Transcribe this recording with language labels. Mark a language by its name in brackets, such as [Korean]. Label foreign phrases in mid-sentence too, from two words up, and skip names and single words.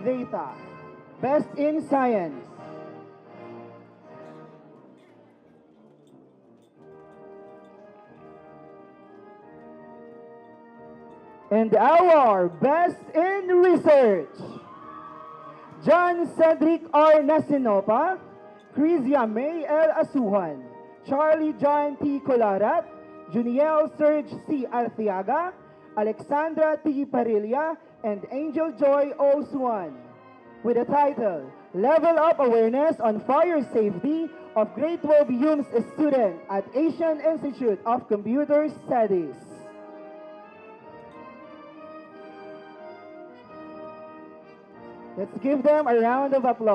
[English] Zeta, Best in Science. And our Best in Research, John Cedric R. Nasinopa, Crisia May L. Asuhan, Charlie John T. Colarat, Juniel Serge C. Arteaga, Alexandra T. Parilla, and Angel Joy O. Swan, with the title, Level Up Awareness on Fire Safety of Grade 12 UMS Student at Asian Institute of Computer Studies. Let's give them a round of applause.